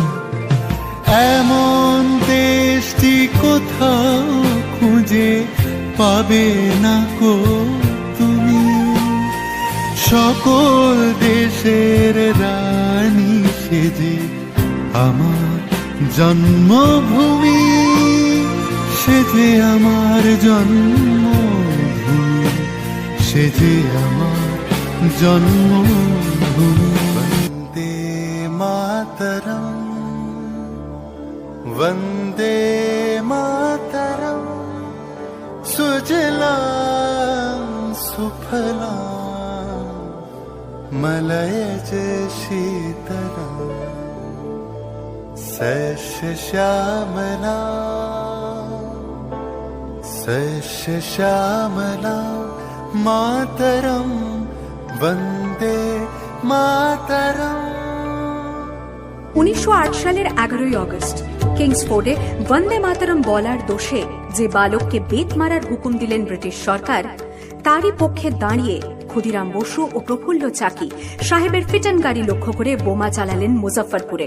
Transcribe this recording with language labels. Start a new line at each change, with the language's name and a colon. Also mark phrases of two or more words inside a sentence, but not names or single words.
Bangla: এমন দেশটি কোথাও খুঁজে পাবে না কো তুমি, সকল দেশের রানী সেজে আমার জন্মভূমি, সেজে আমার জন্মভূমি, সেজে আমার জন্মভূমি।
Sanskrit: বন্দে মাতরম वन्दे मातरम्, सुजलां सुफलां मलयज शीतलां, सस्य श्यामलां मातरं वन्दे मातरम्।
Bangla: 1908 সালের 11ই আগস্ট কিংসফোর্ডে
Sanskrit: বন্দে মাতরম
Bangla: বলার দোষে যে বালককে বেত মারার হুকুম দিলেন ব্রিটিশ সরকার, তারই পক্ষে দাঁড়িয়ে ক্ষুদিরাম বসু ও প্রফুল্ল চাকি সাহেবের ফিটন গাড়ি লক্ষ্য করে বোমা চালালেন মুজফ্ফরপুরে।